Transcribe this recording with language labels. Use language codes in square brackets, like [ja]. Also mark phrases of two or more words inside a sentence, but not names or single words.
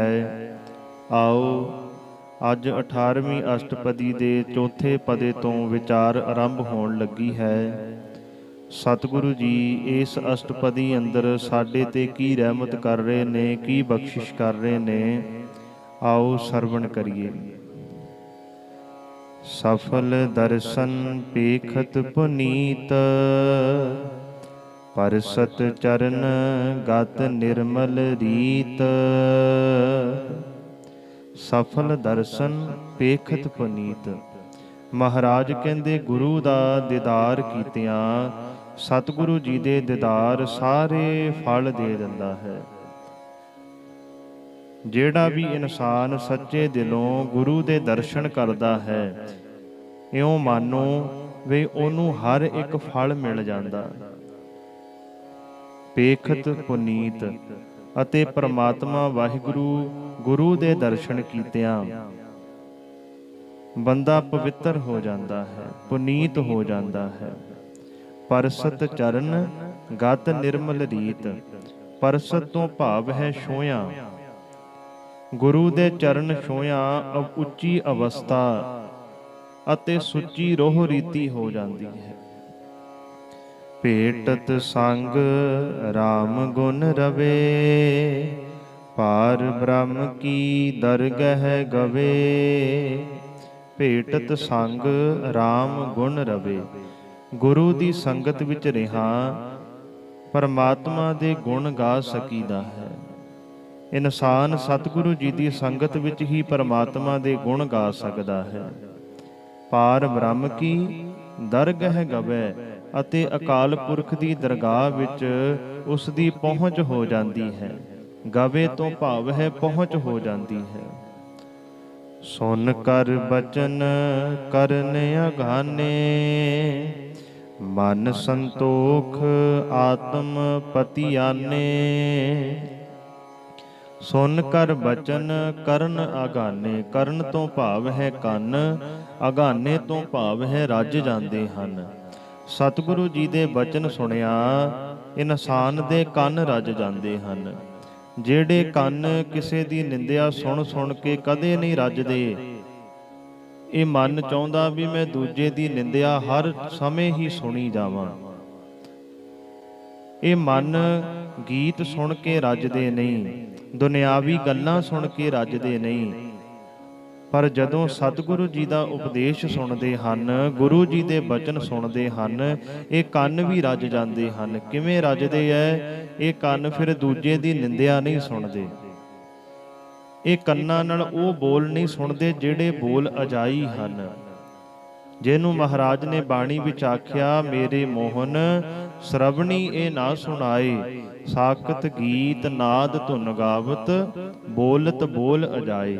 [pa] ਆਓ ਅੱਜ 18ਵੀਂ ਅਸ਼ਟਪਦੀ ਦੇ ਚੌਥੇ ਪਦੇ ਤੋਂ ਵਿਚਾਰ ਆਰੰਭ ਹੋਣ ਲੱਗੀ ਹੈ। ਸਤਿਗੁਰੂ ਜੀ ਇਸ ਅਸ਼ਟਪਦੀ ਅੰਦਰ ਸਾਡੇ ਤੇ ਕੀ ਰਹਿਮਤ ਕਰ ਰਹੇ ਨੇ, ਕੀ ਬਖ਼ਸ਼ਿਸ਼ ਕਰ ਰਹੇ ਨੇ, ਆਓ ਸਰਵਣ ਕਰੀਏ। ਸਫਲ ਦਰਸਨੁ ਪੇਖਤ ਪੁਨੀਤ, ਪਰਸਤ ਚਰਨ ਗਤਿ ਨਿਰਮਲ ਰੀਤਿ। ਸਫਲ ਦਰਸਨੁ ਪੇਖਤ ਪੁਨੀਤ, ਮਹਾਰਾਜ ਕਹਿੰਦੇ ਗੁਰੂ ਦਾ ਦੀਦਾਰ ਕੀਤਿਆਂ ਸਤਿਗੁਰੂ ਜੀ ਦੇ ਦੀਦਾਰ ਸਾਰੇ ਫਲ ਦੇ ਦਿੰਦਾ ਹੈ। ਜਿਹੜਾ ਵੀ ਇਨਸਾਨ ਸੱਚੇ ਦਿਲੋਂ ਗੁਰੂ ਦੇ ਦਰਸ਼ਨ ਕਰਦਾ ਹੈ, ਇਉਂ ਮੰਨੋ ਵੇ ਓਹਨੂੰ ਹਰ ਇੱਕ ਫਲ ਮਿਲ ਜਾਂਦਾ। ਪੇਖਤ ਪੁਨੀਤ ਅਤੇ ਪਰਮਾਤਮਾ ਵਾਹਿਗੁਰੂ ਗੁਰੂ ਦੇ ਦਰਸ਼ਨ ਕੀਤਿਆਂ ਬੰਦਾ ਪਵਿੱਤਰ ਹੋ ਜਾਂਦਾ ਹੈ, ਪੁਨੀਤ ਹੋ ਜਾਂਦਾ ਹੈ। ਪਰਸਤ ਚਰਨ ਗਤਿ ਨਿਰਮਲ ਰੀਤਿ, ਪਰਸਤ ਤੋਂ ਭਾਵ ਹੈ ਛੋਹਿਆ, ਗੁਰੂ ਦੇ ਚਰਨ ਛੋਹਿਆ ਉੱਚੀ ਅਵਸਥਾ ਅਤੇ ਸੁੱਚੀ ਰੋਹ ਰੀਤਿ ਹੋ ਜਾਂਦੀ ਹੈ। ਭੇਟਤ ਸੰਗਿ ਰਾਮ ਗੁਨ ਰਵੇ, ਪਾਰਬ੍ਰਹਮ ਕੀ ਦਰਗਹ ਗਵੇ। ਭੇਟਤ ਸੰਗਿ ਰਾਮ ਗੁਨ ਰਵੇ, ਗੁਰੂ ਦੀ ਸੰਗਤ ਵਿੱਚ ਰਿਹਾ ਪਰਮਾਤਮਾ ਦੇ ਗੁਣ ਗਾ ਸਕੀਦਾ ਹੈ। ਇਨਸਾਨ ਸਤਿਗੁਰੂ ਜੀ ਦੀ ਸੰਗਤ ਵਿੱਚ ਹੀ ਪਰਮਾਤਮਾ ਦੇ ਗੁਣ ਗਾ ਸਕਦਾ ਹੈ। ਪਾਰਬ੍ਰਹਮ ਕੀ ਦਰਗਹ ਗਵੇ, ਅਤੇ ਅਕਾਲ ਪੁਰਖ ਦੀ ਦਰਗਾਹ ਵਿੱਚ ਉਸ ਦੀ ਪਹੁੰਚ ਹੋ ਜਾਂਦੀ ਹੈ। ਗਵੇ ਤੋਂ ਭਾਵ ਹੈ ਪਹੁੰਚ ਹੋ ਜਾਂਦੀ ਹੈ। ਸੁਨ ਕਰ ਬਚਨ ਕਰਨ ਅਗਾਨੇ, ਮਨ ਸੰਤੋਖ ਆਤਮ ਪਤਿਆਨੇ। ਸੁਨ ਕਰ ਬਚਨ ਕਰਨ ਅਗਾਨੇ, ਕਰਨ ਤੋਂ ਭਾਵ ਹੈ ਕੰਨ, ਅਗਾਨੇ ਤੋਂ ਭਾਵ ਹੈ ਰੱਜ ਜਾਂਦੇ ਹਨ। ਸਤਿਗੁਰੂ ਜੀ ਦੇ ਬਚਨ ਸੁਣਿਆਂ ਇਨਸਾਨ ਦੇ ਕੰਨ ਰੱਜ ਜਾਂਦੇ ਹਨ। ਜਿਹੜੇ ਕੰਨ ਕਿਸੇ ਦੀ ਨਿੰਦਿਆ ਸੁਣ ਸੁਣ ਕੇ ਕਦੇ ਨਹੀਂ ਰੱਜਦੇ, ਇਹ ਮਨ ਚਾਹੁੰਦਾ ਵੀ ਮੈਂ ਦੂਜੇ ਦੀ ਨਿੰਦਿਆ ਹਰ ਸਮੇਂ ਹੀ ਸੁਣੀ ਜਾਵਾਂ। ਇਹ ਮਨ ਗੀਤ ਸੁਣ ਕੇ ਰੱਜਦੇ ਨਹੀਂ, ਦੁਨਿਆਵੀ ਗੱਲਾਂ ਸੁਣ ਕੇ ਰੱਜਦੇ ਨਹੀਂ, ਪਰ ਜਦੋਂ ਸਤਿਗੁਰੂ ਜੀ [hi] का उपदेश सुनते हैं, गुरु जी के बचन सुनते हैं, [pa] ਇਹ ਕੰਨ ਵੀ ਰੱਜ ਜਾਂਦੇ ਹਨ। ਕਿਵੇਂ ਰੱਜਦੇ ਹੈ? ਇਹ ਕੰਨ ਫਿਰ ਦੂਜੇ ਕੀ ਨਿੰਦਿਆ ਨਹੀਂ ਸੁਣਦੇ। ਇਹ ਕੰਨਾਂ ਨਾਲ ਉਹ ਬੋਲ ਨਹੀਂ ਸੁਣਦੇ ਜਿਹੜੇ ਬੋਲ ਅਜਾਈਂ ਹਨ। ਜਿਨ੍ਹਾਂ ਮਹਾਰਾਜ ਨੇ ਬਾਣੀ ਵਿੱਚ ਆਖਿਆ, ਮੇਰੇ ਮੋਹਨ ਸ੍ਰਵਨੀ ਇਹ ਨ ਸੁਨਾਏ, ਸਾਕਤ ਗੀਤ ਨਾਦ ਧੁਨਿ ਗਾਵਤ, ਬੋਲਤ ਬੋਲ ਅਜਾਏ।